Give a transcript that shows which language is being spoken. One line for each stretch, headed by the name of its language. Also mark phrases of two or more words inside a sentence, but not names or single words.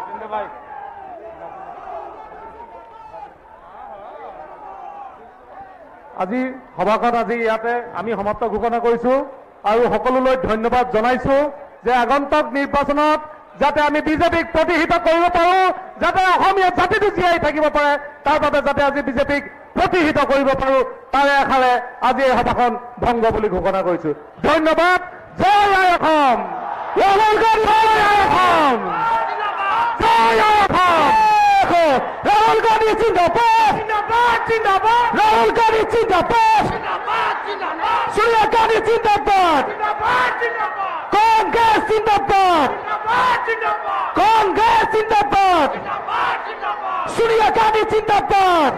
Assamese: আজি সভাখন আজি ইয়াতে আমি সমাপ্ত ঘোষণা কৰিছো আৰু সকলোলৈ ধন্যবাদ জনাইছো যে আগন্তুক নিৰ্বাচনত যাতে আমি বিজেপিক প্ৰতিহিত কৰিব পাৰো, যাতে অসমীয়া জাতিটো জীয়াই থাকিব পাৰে, তাৰ বাবে যাতে আজি বিজেপিক প্ৰতিহিত কৰিব পাৰো, তাৰে আশাৰে আজি এই সভাখন ভংগ বুলি ঘোষণা কৰিছো। ধন্যবাদ। জয় আই অসম। জয় আই অসম। জয় আই অসম। রাহুল গান্ধী জিন্দাবাদ। রাহুল গান্ধী জিন্দাবাদ। সোনিয়া গান্ধী জিন্দাবাদ। কংগ্রেস জিন্দাবাদ। কংগ্রেস জিন্দাবাদ। সোনিয়া গান্ধী জিন্দাবাদ।